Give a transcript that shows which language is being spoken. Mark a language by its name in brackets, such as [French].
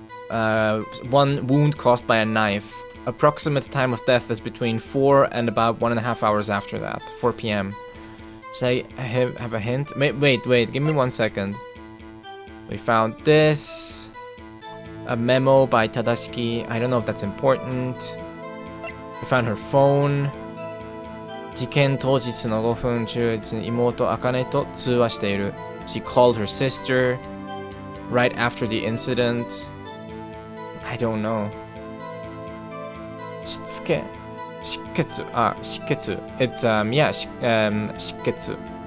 [English] 1 wound caused by a knife. Approximate time of death is between 4 and about 1.5 hours after that. 4 p.m. Should I have a hint? Wait, give me 1 second. We found this. A memo by Tadashiki. I don't know if that's important. We found her phone. [Japanese] 事件当日の5分中、妹茜と通話している. [English] She called her sister right after the incident. I don't know. しつけ.失血. It's yeah, 失血.